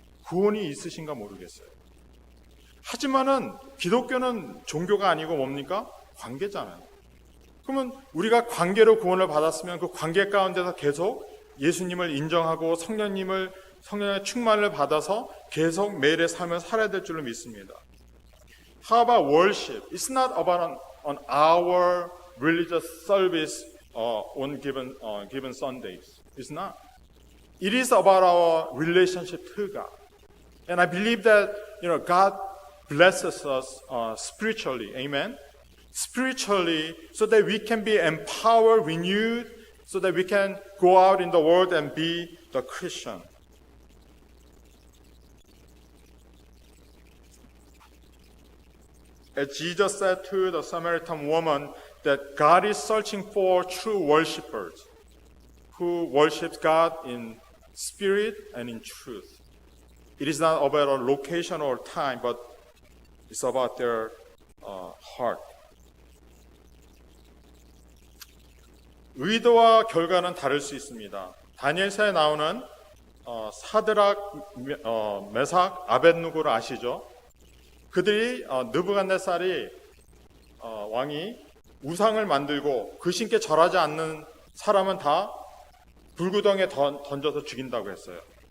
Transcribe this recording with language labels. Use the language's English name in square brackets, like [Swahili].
[Korean] 구원이 있으신가 모르겠어요. 하지만은 기독교는 종교가 아니고 뭡니까? 관계잖아요. 그러면 우리가 관계로 구원을 받았으면 그 관계 가운데서 계속 예수님을 인정하고 성령의 충만을 받아서 계속 매일의 삶을 살아야 될 줄로 믿습니다. [English] How about worship? It's not about an hour religious service on given Sundays. It's not. It is about our relationship to God. And I believe that God blesses us spiritually. Amen. Spiritually, so that we can be empowered, renewed, so that we can go out in the world and be the Christian. As Jesus said to the Samaritan woman, that God is searching for true worshipers who worship God in spirit and in truth. It is not about a location or time, but it's about their heart. [Korean] 의도와 결과는 다를 수 있습니다. 다니엘서에 나오는 사드락, 메삭, 아벳누고를 아시죠? 그들이 느부갓네살이 왕이 우상을 만들고 그 신께 절하지 않는 사람은 다 불구덩이에 던져서 죽인다고 했어요.